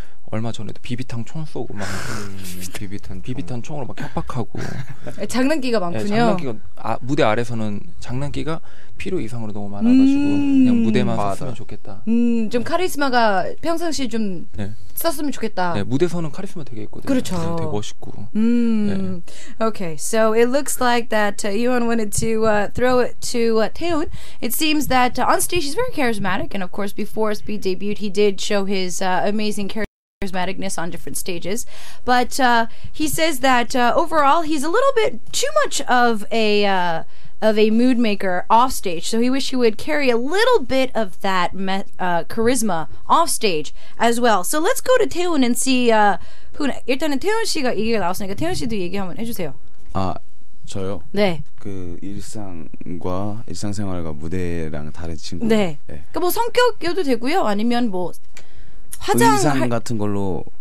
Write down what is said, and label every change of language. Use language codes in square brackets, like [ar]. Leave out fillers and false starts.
[ko] 얼마 전에도 비비탄 총 쏘고 막 비비탄 총으로 막 협박하고 장난기가 많군요. 네, 장난기가 무대 아래서는 장난기가 필요 이상으로 너무 많아가지고 그냥 무대만 썼으면 좋겠다. 좀 카리스마가 평상시 좀 네. 썼으면 좋겠다. 네, 무대에서는 카리스마 되게 있거든요. 그렇죠. 되게 멋있고. 네. [en] Okay, so it looks like that Yoon wanted to throw it to Taehoon. It seems that on stage he's very charismatic, and of course before Speed debuted he did show his amazing charismaticness on different stages, but he says that overall he's a little bit too much of a mood maker off stage, so he wished he would carry a little bit of that charisma off stage as well. So let's go to Taehoon and see [ko] 일단은 태훈 씨가 얘기가 나왔으니까 태훈 씨도 얘기 한번 해주세요. 저요? 네. 그 일상생활과 무대랑 다른 친구. 네. 그러니까 뭐 성격이어도 되고요. 아니면 뭐 의상 같은 걸로.